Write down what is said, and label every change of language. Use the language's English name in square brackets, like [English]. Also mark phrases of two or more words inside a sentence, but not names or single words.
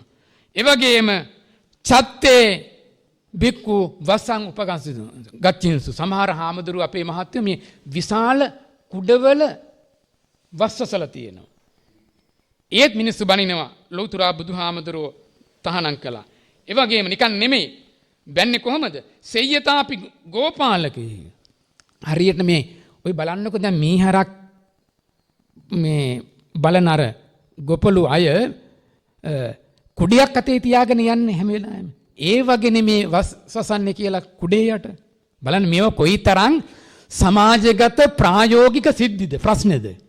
[Sinhala] ඒ වගේම [Pali] චත්තේ බික්කු වසං උපගච්ඡින්සු. [Sinhala] සමහර හාමුදුරුවෝ අපේ මහත්වෝ මේ විශාල කුඩවල වස්සසලා තියෙනවා. ඒත් මිනිස්සු බනිනවා. ලෞතර බුදුහාමුදුරුවෝ තහනම් කළා. ඒ වගේම නිකන් නෙමෙයි. බැන්නේ කොහමද? [Pali] සෙය්‍යතාපි ගෝපාලකේ. [Sinhala] හරියට මේ ඔය බලන්නකෝ දැන් මීහරක් මේ බලන අර ගොපලු අය කුඩියක් අතේ තියාගෙන යන්නේ හැම වෙලාවෙම. ඒ වගේ නෙමේ වස්සන්නේ කියලා කුඩේ යට. බලන්න මේවා කොයිතරම් සමාජගත ප්‍රායෝගික සිද්ධිද ප්‍රශ්නේද.